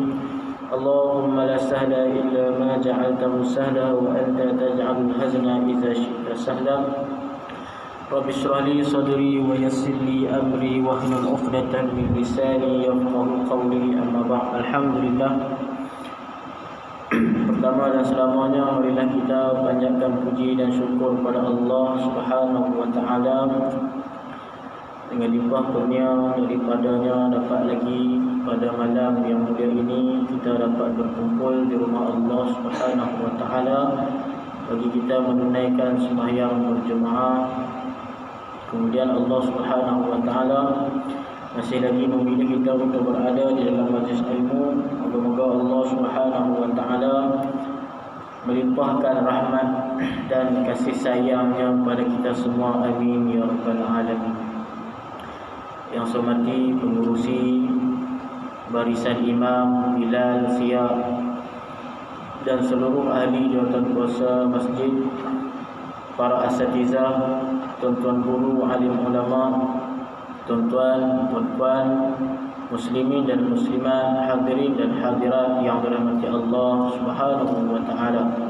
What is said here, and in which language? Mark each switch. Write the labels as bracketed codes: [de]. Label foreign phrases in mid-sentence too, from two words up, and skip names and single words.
[ar] اللهم لا سهل إلا ما جعلته سهلا وأنت تجعل الحزن إذا شئت سهلا. رب اشرح لي صدري ويسر لي أمري واحلل عقدة من لساني يفقهوا قولي. أما بعد. الحمد لله. [ms] Pertama dan selamanya marilah kita panjatkan puji dan syukur kepada Allah [ar] سبحانه وتعالى. [ms] Dengan limpah kurnia daripadanya dapat lagi pada malam yang mulia ini kita dapat berkumpul di rumah Allah [ar] سبحانه وتعالى [ms] bagi kita menunaikan sembahyang berjemaah. Kemudian Allah [ar] سبحانه وتعالى [ms] masih lagi memilih kita untuk berada di dalam majlis ilmu. Moga-moga Allah [ar] سبحانه وتعالى [ms] melimpahkan rahmat dan kasih sayangnya kepada kita semua. [ar] آمين يا رب العالمين. [ms] Yang saya hormati pengurusi barisan imam, Bilal, Siap dan seluruh ahli jawatan kuasa masjid, para asatizah, tuan-tuan guru, alim ulama, tuan-tuan, puan-puan, muslimin dan muslimat, hadirin dan hadirat yang dirahmati Allah [ar] سبحانه وتعالى.